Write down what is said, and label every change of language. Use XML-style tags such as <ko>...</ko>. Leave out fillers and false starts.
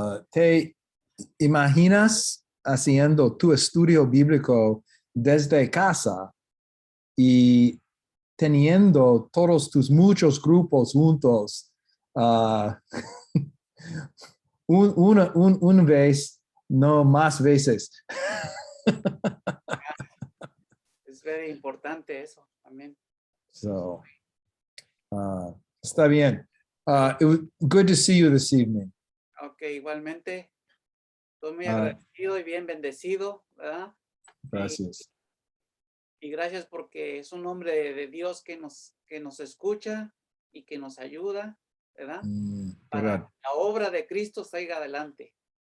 <es>¿Te imaginas haciendo tu estudio bíblico desde casa y teniendo todos tus muchos grupos juntos una vez, no más veces? Es</es> <en>very</en> <es>importante eso también. So, está bien.</es> <en>It was good to see you this evening.</en> <es>Ok, igualmente. Estoy muy agradecido y bien bendecido, ¿verdad? Gracias. Y gracias porque es un hombre de Dios que nos escucha y que nos ayuda, ¿verdad? Para la obra de Cristo salga adelante.</es>